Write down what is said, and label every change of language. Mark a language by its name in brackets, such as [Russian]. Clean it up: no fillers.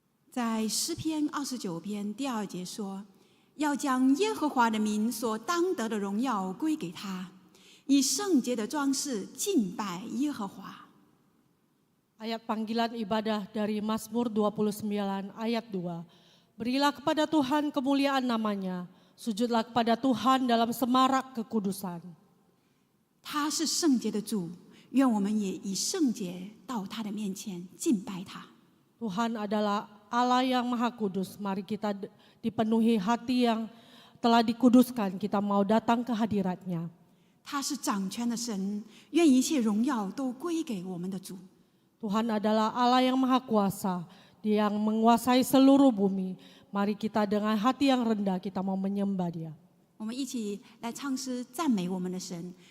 [Chinese] 在诗篇29篇第2节说：“要将耶和华的名所当得的荣耀归给他，以圣洁的装饰敬拜耶和华。” [Indonesian] Ayat panggilan ibadah dari Mazmur 29 ayat 2. Berilah kepada Tuhan kemuliaan namanya, sujudlah kepada Tuhan dalam semarak kekudusan. [Chinese] 他是圣洁的主，愿我们也以圣洁到他的面前敬拜他。 [Indonesian] Tuhan adalah Allah yang Maha Kudus. Mari kita dipenuhi hati yang telah dikuduskan. Kita mau datang ke hadirat-Nya. [Chinese] 他是掌权的神，愿一切荣耀都归给我们的主。 [Indonesian] Tuhan adalah Allah yang Maha Kuasa, Dia yang menguasai seluruh bumi. Mari kita dengan hati yang rendah kita mau menyembah Dia. [Chinese] 我们一起来唱诗赞美我们的神。